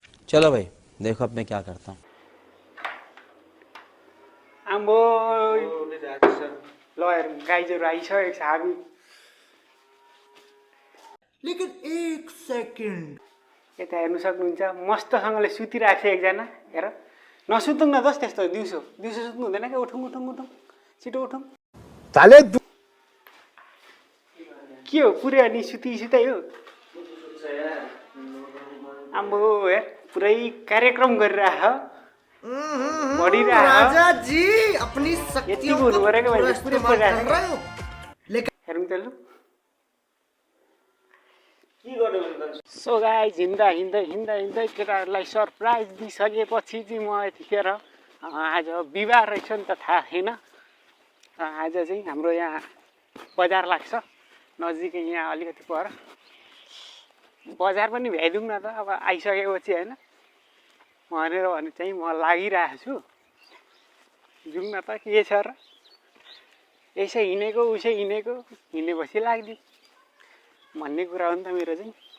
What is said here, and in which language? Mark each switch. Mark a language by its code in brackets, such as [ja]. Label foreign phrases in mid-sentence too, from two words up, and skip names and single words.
[hi] चलो भाई देखो अब मैं क्या करता हूँ। [ne] आम्बो ल हेर गाइजहरू आइसकेको छ हामी [hi] लेकिन एक सेकंड [ne] यता हेर्नु सक्नुहुन्छ मस्तसँगले सुतिरहेको छ एकजना हेर नसुतौँ न दस त्यस्तो दिउँसो दिउँसो सुत्नु हुँदैन क्या उठौँ उठौँ उठौँ छिटो उठौँ के हो पुरै अनि सुताइ हो आम्बो हेर पुरै कार्यक्रम गरिरह [hi] राजा जी अपनी शक्तियों को [ne] पुरै [hi] इस्तेमाल कर रहे हो [ne] हेरौँ त लु [en] so guys [ne] हिँड्दा हिँड्दै हिँड्दै हिँड्दै केटाहरूलाई सरप्राइज दिइसकेपछि चाहिँ म यतिखेर आज बिहिबार रहेछ नि त थाहा थिएन आज चाहिँ हाम्रो यहाँ बजार लाग्छ नजिकै यहाँ अलिकति पर बजार पनि भ्याइदिउँ न त अब आइसकेपछि होइन भनेर भने चाहिँ म लागिरहेको छु जाउँ न त के छ र यसै हिँडेको उसै हिँडेको हिँडेपछि लाग्दियो भन्ने कुरा हो नि त मेरो चाहिँ